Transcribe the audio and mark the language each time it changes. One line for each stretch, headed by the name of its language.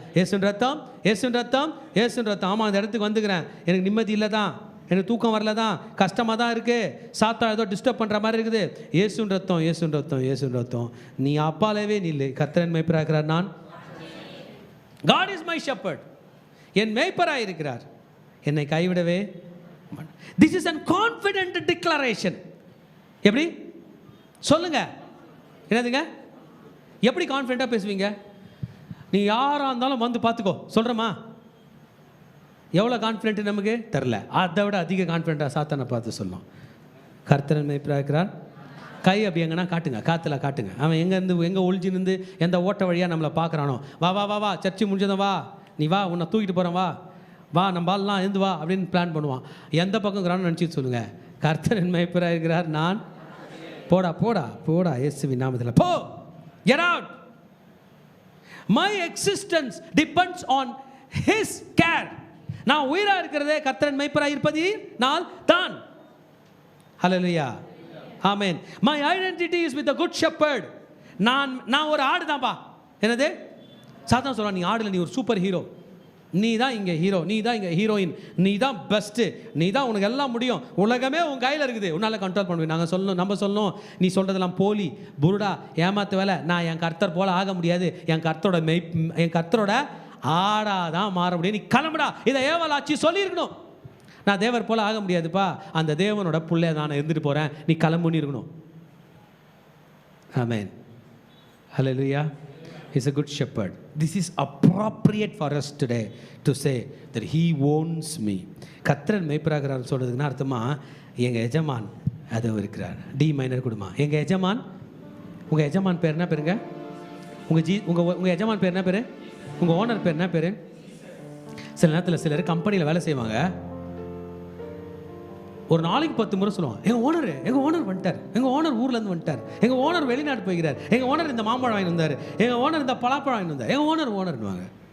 Tamil: இயேசுவின் ரத்தம், இயேசுவின் ரத்தம், இயேசுவின் ரத்தம். ஆமாம், அந்த இடத்துக்கு வந்துக்கிறேன், எனக்கு நிம்மதி இல்லை தான், எனக்கு தூக்கம் வரல தான், கஷ்டமாக தான் இருக்குது, சாத்தா ஏதோ டிஸ்டர்ப் பண்ணுற மாதிரி இருக்குது. இயேசுவின் ரத்தம், இயேசுவின் ரத்தம், இயேசுவின் ரத்தம். நீ அப்பாலவே நில்லு, கர்த்தரின் மேய்ப்பராக இருக்கிறார் நான்.
English: God is my shepherd.
Tamil: என் மேய்ப்பராக இருக்கிறார், என்னை கைவிடவே.
English: This is a confident declaration.
Tamil: எப்படி சொல்லுங்க? என்னதுங்க? எப்படி கான்ஃபிடென்ட்டாக பேசுவீங்க? நீ யாராக இருந்தாலும் வந்து பார்த்துக்கோ சொல்கிறோமா? எவ்வளோ கான்ஃபிடென்ட் நமக்கு தெரில, அதை விட அதிக கான்ஃபிடென்ட்டாக சாத்தானை பார்த்து சொல்லணும். கர்த்தரின் மேய்ப்பராக இருக்கிறார். கை அப்படி எங்கன்னா காட்டுங்க, காற்றுல காட்டுங்க. அவன் எங்கேருந்து எங்கே ஒழிஞ்சிருந்து எந்த ஓட்ட வழியாக நம்மளை பார்க்குறானோ, வா வா வா வா, சர்ச்சு முடிஞ்சதும் வா, நீ வா, உன்னை தூக்கிட்டு போகிறேன், வா வா, நம்ம ஆள்லாம் இருந்து வா அப்படின்னு பிளான் பண்ணுவான். எந்த பக்கம் இருக்கிறான்னு நினச்சிட்டு சொல்லுங்கள், கர்த்தரின் மேய்ப்பராக இருக்கிறார் நான். போடா போடா போடா, இயேசுவின் நாமத்தில் போ,
English: get out. My existence depends on his care.
Tamil: நான் உயிராக இருக்கிறதே கர்த்தரின் மேய்ப்பராக இருப்பதினால் தான். ஹல்லேலூயா, ஆமென்.
English: My identity is with the good shepherd.
Tamil: நான் ஒரு ஆடு தான்ப்பா. என்னது? சாத்தான் சொல்றான், நீ ஆடுல, நீ ஒரு சூப்பர் ஹீரோ, நீ தான் இங்கே ஹீரோ, நீ தான் இங்கே ஹீரோயின், நீ தான் பெஸ்ட்டு, நீ தான், உனக்கு எல்லாம் முடியும், உலகமே உன் கையில் இருக்குது, உன்னால் கண்ட்ரோல் பண்ணுவேன். நாங்கள் சொல்லணும், நம்ம சொல்லணும், நீ சொல்கிறதெல்லாம் போலி, புருடா, ஏமாத்து வேலை, நான் என் கர்த்தர் போல் ஆக முடியாது, என் கர்த்தரோட ஆடாதான் மாற முடியும், நீ கிளம்புடா. இதை ஏவலாச்சு சொல்லியிருக்கணும். நான் தேவர் போல் ஆக முடியாதுப்பா, அந்த தேவனோட பிள்ளை நான் இருந்துட்டு போகிறேன், நீ கிளம்புன்னு இருக்கணும்.
English: ஆமென். ஹல்லேலூயா. He's a good shepherd. This is appropriate for us today to say that he owns me.
Tamil: கர்த்தர் மேய்ப்பராகிறார் சொல்கிறதுக்குன்னா அர்த்தமா, எங்கள் எஜமான் அது இருக்கிறார். டி மைனர் கொடுமா, எங்கள் எஜமான். உங்கள் எஜமான் பேர் என்ன பேருங்க? உங்கள் எஜமான் பேர் என்ன பேர்? உங்கள் ஓனர் பேர் என்ன பேர்? சில நேரத்தில் சிலர் கம்பெனியில் வேலை செய்வாங்க, ஒரு நாளைக்கு 10 முறை சொல்லுவான், எங்கள் ஓனர் வந்துட்டார், எங்கள் ஓனர் ஊர்லேருந்து வந்துட்டார், எங்கள் ஓனர் வெளிநாட்டு போய்கிறார், எங்கள் ஓனர் இந்த மாம்பழம் வாங்கி வந்தார், எங்கள் ஓனர் இந்த பலாப்பழம் வாங்கி வந்தார், எங்கள் ஓனர்னுவாங்க.